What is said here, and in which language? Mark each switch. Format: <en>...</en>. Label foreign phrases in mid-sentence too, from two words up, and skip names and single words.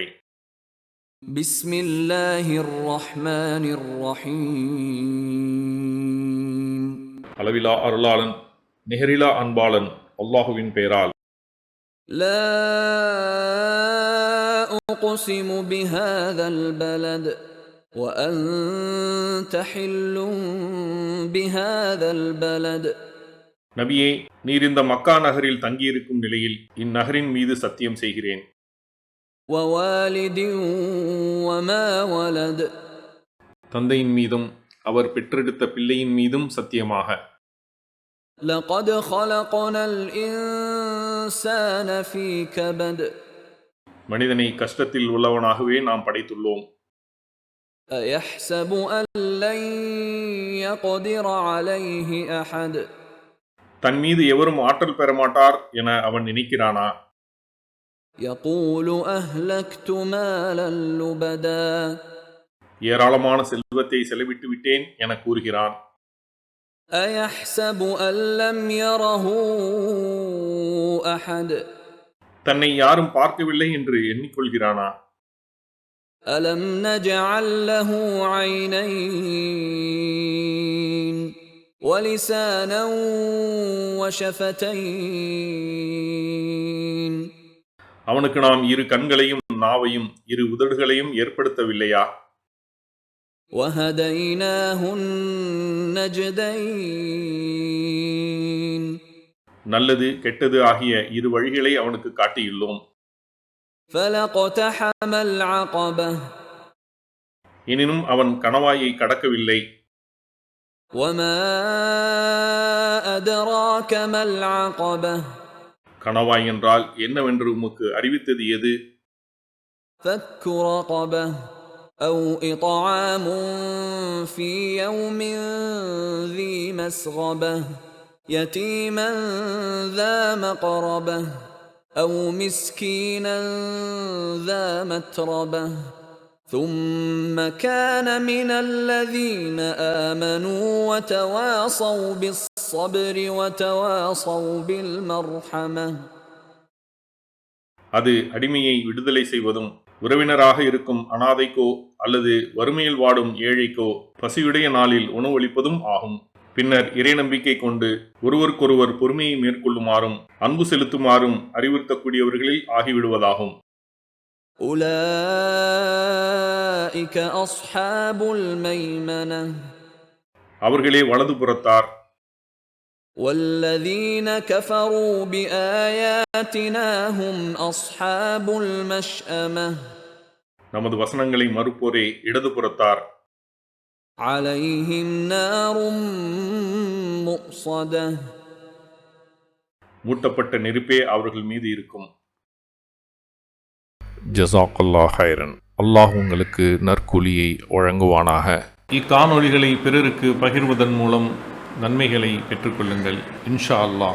<ar>بسم الله الرحمن الرحيم.</ar> <ta>அளவிலா அருளாளன் நிகரிலா அன்பாளன் அல்லாஹுவின் பெயரால்.</ta> <ar>لا أقسم بهذا البلد وأنت حل بهذا البلد.</ar> <ta>நபியே, நீர் இந்த மக்கா நகரில் தங்கியிருக்கும் நிலையில் இந்நகரின் மீது சத்தியம் செய்கிறேன்.</ta> <ar>ووالد وما ولد.</ar> <ta>தந்தையின் மீதும் அவர் பெற்றெடுத்த பிள்ளையின் மீதும் சத்தியமாக.</ta> <ar>لقد خلقنا الإنسان في كبد.</ar> <ta>மனிதனை கஷ்டத்தில் உள்ளவனாகவே நாம் படைத்துள்ளோம்.</ta> <ar>أيحسب أن لن يقدر عليه أحد.</ar> <ta>தன் மீது எவரும் ஆற்றல் பெற மாட்டார் என அவன் நினைக்கிறானா?</ta> <ar>يقول أهلكت مالا لبدا.</ar> <ta>ஏராளமான செல்வத்தை செலவிட்டு விட்டேன் என கூறுகிறான்.</ta> <ar>أيحسب أن لم يره أحد.</ar> <ta>தன்னை யாரும் பார்க்கவில்லை என்று எண்ணிக்கொள்கிறானா?</ta> <ar>ألم نجعل له عينين ولسانا وشفتين.</ar> <ta>அவனுக்கு நாம் இரு கண்களையும் நாவையும் இரு உதடுகளையும் ஏற்படுத்தவில்லையா?</ta> <ar>وهديناه النجدين.</ar> <ta>நல்லது கெட்டது ஆகிய இரு வழிகளை அவனுக்கு காட்டியுள்ளோம்.</ta> <ar>فلقتحم العقبة.</ar> <ta>எனினும் அவன் கணவாயை கடக்கவில்லை.</ta> <ar>وما أدراك ما العقبة.</ar> <ta>கணவாய் என்றால் என்னவென்று உமக்கு அறிவித்தது எது?</ta> <ar>فك رقبة أو إطعام في يوم ذي مسغبة يتيما ذا مقربة أو مسكينا ذا متربة ثم كان من الذين آمنوا وتواصوا بالصبر وتواصوا بالمرحمة.</ar> <ta>அது அடிமையை விடுதலை செய்வதும் உறவினராக இருக்கும் அனாதைக்கோ அல்லது வறுமையில் வாடும் ஏழைக்கோ பசியுடைய நாளில் உணவளிப்பதும் ஆகும். பின்னர் இறை நம்பிக்கை கொண்டு ஒருவருக்கொருவர் பொறுமையை மேற்கொள்ளுமாறும் அன்பு செலுத்துமாறும் அறிவுறுத்தக்கூடியவர்களில் ஆகிவிடுவதாகும்.</ta> <ar>أولئك أصحاب الميمنة.</ar> <ta>அவர்களே வலதுபுறத்தார்.</ta> <ar>والذين كفروا بآياتنا هم أصحاب المشأمة.</ar> <ta>நமது வசனங்களை மறுப்போரே இடதுபுறத்தார்.</ta> <ar>عليهم نار مؤصدة.</ar> <ta>மூட்டப்பட்ட நெருப்பே அவர்கள் மீது இருக்கும்.</ta> <ar>جزاك الله خيرا.</ar> <ta>அல்லாஹ் உங்களுக்கு நற்கூலியை வழங்குவானாக. இக்காணொளிகளை பிறருக்கு பகிர்வதன் மூலம் நன்மைகளை பெற்றுக்கொள்ளுங்கள்</ta> <ar>إن شاء الله.</ar>